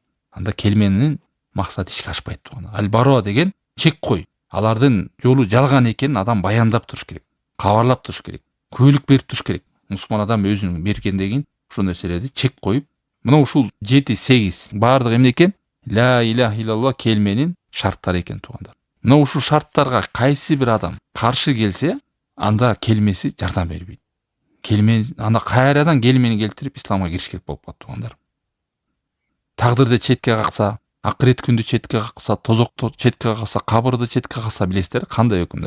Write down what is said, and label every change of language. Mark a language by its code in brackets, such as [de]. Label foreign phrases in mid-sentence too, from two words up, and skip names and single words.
[ky] Анда келменин максаты ишке ашпайт туган. Аль-баро деген чек кой. Алардын жолу жалган экенин адам баяндап туруш керек, кабарлап туруш керек, күбөлүк берип туруш керек. Мусулман адам өзүнүн бергенден кийин ушул нерселерди чек коюп, мына ушул 7-8 баардыгы эмне экен? [ar] لا إله إلا الله [ky] келменин шарттары экен туугандар. Мына ушул шарттарга кайсы бир адам каршы келсе, анда келмеси жардам бербейт. Келме анда кайрадан келмени келтирип исламга кириш керек болуп калат туугандар. Тагдырды четке какса, акырет күндү четке какса, тозокту четке какса, кабырды четке какса, билесиздер кандай өкүмдөр?